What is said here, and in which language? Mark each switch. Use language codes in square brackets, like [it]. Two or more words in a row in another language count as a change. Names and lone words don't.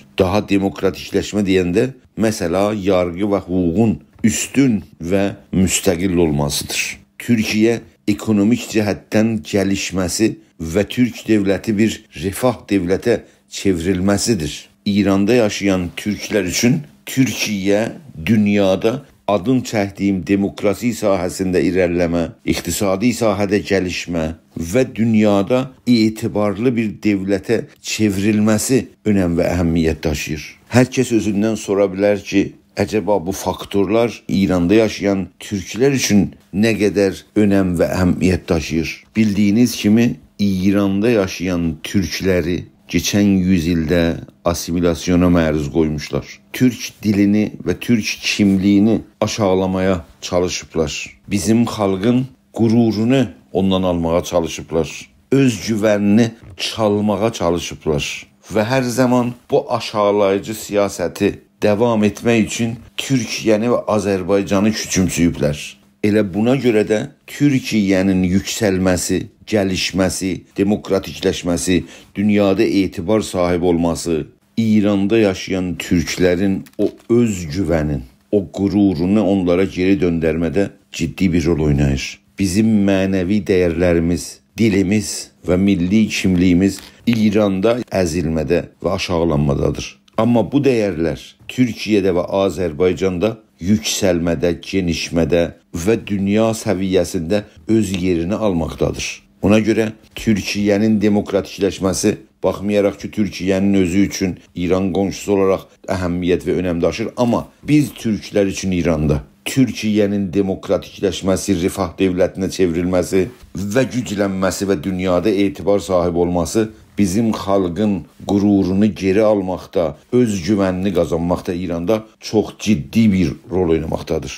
[tr] Daha demokratikleşme diyende mesela yargı ve hukukun üstün ve müstakil olmasıdır. Türkiye ekonomik cihetten gelişmesi ve Türk devleti bir refah devlete çevrilmesidir. [az] İran'da yaşayan Türkler için Türkiye dünyada adın çəkdiyim demokrasi sahəsində irəliləmə, iqtisadi sahədə gəlişmə və dünyada etibarlı bir devlete çevrilməsi önəm və əhəmiyyət daşıyır. Hər kəs özündən sora bilər ki, [tr] acaba bu faktörler İran'da yaşayan Türkler için ne kadar önem ve ehemmiyet taşıyor? Bildiğiniz kimi İran'da yaşayan Türkleri geçen yüzyılda asimilasyona məruz koymuşlar. Türk dilini ve Türk kimliğini aşağılamaya çalışıplar. Bizim halkın gururunu ondan almaya çalışıplar. Özgüvenini çalmaya çalışıplar. Ve her zaman bu aşağılayıcı siyaseti [az] devam etmək üçün Türkiyəni və Azərbaycanı küçümsüyüblər. Elə buna görə də Türkiyənin yüksəlməsi, gəlişməsi, demokratikləşməsi, dünyada etibar sahibi olması, İranda yaşayan Türklərin o özgüvənin, o qürurunu onlara geri döndərmədə ciddi bir rol oynayır. Bizim mənəvi dəyərlərimiz, dilimiz və milli kimliyimiz İranda əzilmədə və aşağılanmadadır. [tr] Ama bu değerler Türkiye'de ve Azerbaycan'da yükselmede, genişmede ve dünya seviyesinde öz yerini almaktadır. Ona göre Türkiye'nin demokratikleşmesi, [az] baxmayaraq ki [tr] Türkiye'nin özü için İran komşusu olarak ehemmiyet ve önem taşır, ama biz Türkler için İran'da Türkiye'nin demokratikleşmesi, refah devletine çevrilmesi ve güclenmesi ve dünyada etibar sahibi olması bizim halkın gururunu geri almakta, özgüvenini kazanmakta İran'da çok ciddi bir rol oynamaktadır.